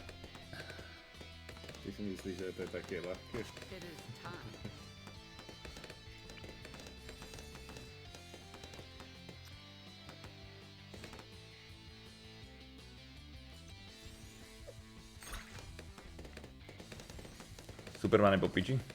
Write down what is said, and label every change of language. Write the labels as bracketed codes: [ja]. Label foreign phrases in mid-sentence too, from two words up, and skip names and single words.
[sk] Ty si myslíš, že to je také ľahké? [en] It is time. [sk] Superman je po piči.